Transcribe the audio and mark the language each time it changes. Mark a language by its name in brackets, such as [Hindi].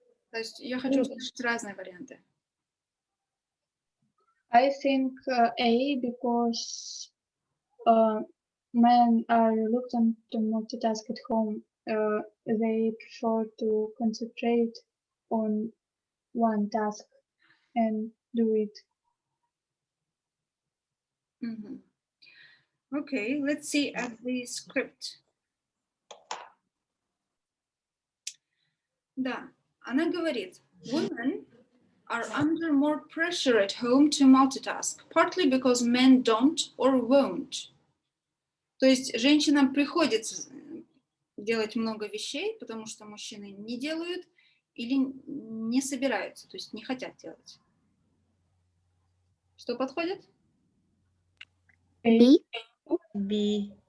[Russian] То есть я хочу услышать разные варианты. [English] I think A, because men are reluctant to multitask at home. They prefer to concentrate on one task and do it. Okay, let's see at the script. [Russian] Да, она говорит, [English] women are under more pressure at home to multitask, partly because men don't or won't. [Russian] То есть женщинам приходится делать много вещей, потому что мужчины не делают или не собираются, то есть не хотят делать. Что подходит? B. B.